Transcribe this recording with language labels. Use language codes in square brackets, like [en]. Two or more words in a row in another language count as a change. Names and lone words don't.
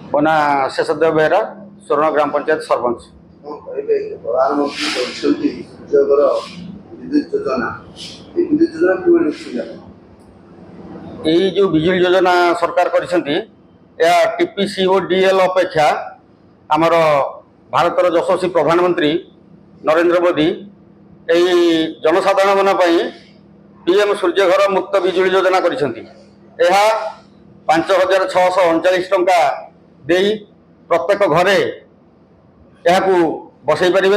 [or] ମୋ ନାଁ ଶେଷଦେବ ବେହେରା, ସ୍ୱର୍ଣ୍ଣ ଗ୍ରାମ ପଞ୍ଚାୟତ ସରପଞ୍ଚ। ପ୍ରଧାନମନ୍ତ୍ରୀ କରିଛନ୍ତି ସୂର୍ଯ୍ୟଘର ବିଦ୍ୟୁତ ଯୋଜନା। [bn] এই বিদ্যুৎ যোজনা কিভাবে নিশ্চিত? এই যে বিଜুଳି যোজনা সরকার করেছেন [or] ଏହା TPCODL ଅପେକ୍ଷା ଆମର ଭାରତର ଯଶସ୍ୱୀ ପ୍ରଧାନମନ୍ତ୍ରୀ ନରେନ୍ଦ୍ର ମୋଦି ଏହି ଜନସାଧାରଣଙ୍କ ପାଇଁ PM ସୂର୍ଯ୍ୟଘର ମୁକ୍ତ ବିଜୁଳି ଯୋଜନା କରିଛନ୍ତି। ଏହା 5,639 ଟଙ୍କା ଦେଇ ପ୍ରତ୍ୟେକ ଘରେ ଏହାକୁ ବସାଇ ପାରିବେ।